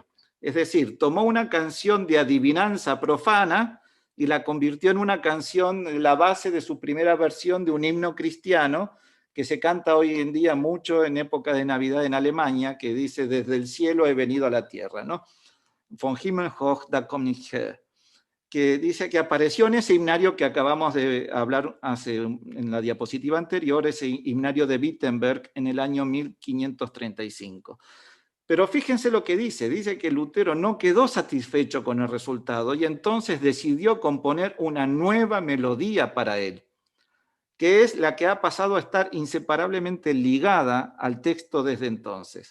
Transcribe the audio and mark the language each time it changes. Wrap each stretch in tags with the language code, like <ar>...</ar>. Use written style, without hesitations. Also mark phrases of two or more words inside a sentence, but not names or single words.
<es>Es decir, tomó una canción de adivinanza profana y la convirtió en una canción, la base de su primera versión de un himno cristiano que se canta hoy en día mucho en época de Navidad en Alemania, que dice: desde el cielo he venido a la tierra, ¿no?</es> <de>Von Himmel hoch da komm ich her,</de> <es>que dice que apareció en ese himnario que acabamos de hablar en la diapositiva anterior, ese himnario de Wittenberg en el año 1535. Pero fíjense lo que dice que Lutero no quedó satisfecho con el resultado y entonces decidió componer una nueva melodía para él, que es la que ha pasado a estar inseparablemente ligada al texto desde entonces.</es>